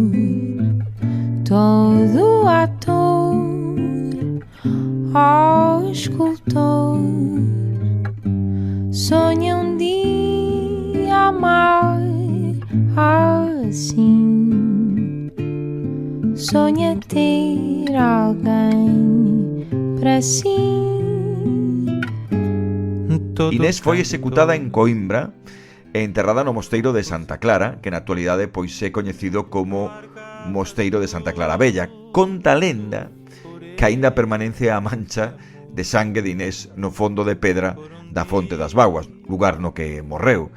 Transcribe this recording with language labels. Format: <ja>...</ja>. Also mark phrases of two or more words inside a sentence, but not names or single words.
<pt>todo ator, ó escultor, sonha dia amar assim, sonha ter alguém para si.</pt> <gl>Inés foi executada en Coimbra e enterrada no mosteiro de Santa Clara, que na actualidade pois é coñecido como Mosteiro de Santa Clara Bella. Conta a lenda que aínda permanece a mancha de sangue de Inés no fondo de pedra da Fonte das Vaguas, lugar no que morreu.</gl>